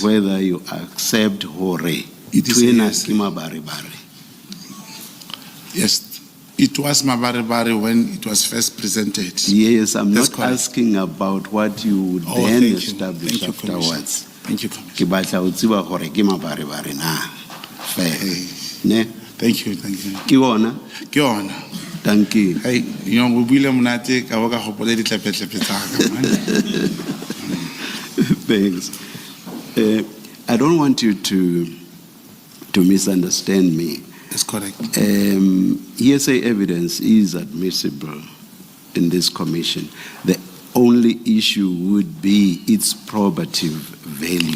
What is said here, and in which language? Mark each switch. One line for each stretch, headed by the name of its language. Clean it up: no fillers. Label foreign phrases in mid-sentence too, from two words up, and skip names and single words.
English: whether you accept hore. It is a yes.
Southern Sotho: Mabare-bare.
English: Yes, it was Mabare when it was first presented. Yes, I'm That's not correct. asking about what you would Oh, then thank you. establish Thank you, Commissioner. afterwards. Thank you, Commissioner.
Southern Sotho: Ke batla ho tseba hore ke mabare-bare na. Fair. Ne?
English: Thank you, thank you.
Southern Sotho: Ke bona? Ke yona.
English: Thank you. Hey, you know, we
Southern Sotho: buile monate ka boka gopole ditlepe-tlepe tsa ka,
English: man. Thanks. I don't want you to misunderstand me. That's correct. Hearsay evidence is admissible in this commission. The only issue would be its probative value.